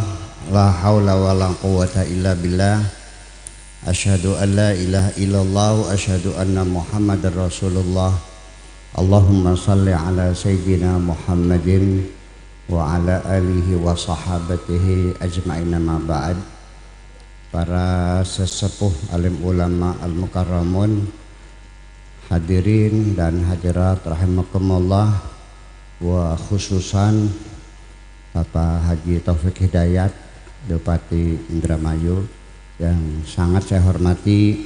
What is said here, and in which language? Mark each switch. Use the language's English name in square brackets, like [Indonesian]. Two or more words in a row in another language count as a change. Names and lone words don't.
[Arabic] لا حول ولا قوة إلا بالله. أشهد أن لا إله إلا الله وأشهد أن محمدا رسول الله. اللهم صل على سيدنا محمد وعلى آله وصحابته أجمعين، أما بعد. [Indonesian] Para sesepuh alim ulama al-mukarramun, hadirin dan hadirat rahimakumullah, [Arabic] وخصوصا [Indonesian] Bapak Haji Taufik Hidayat, Bupati Indramayu yang sangat saya hormati.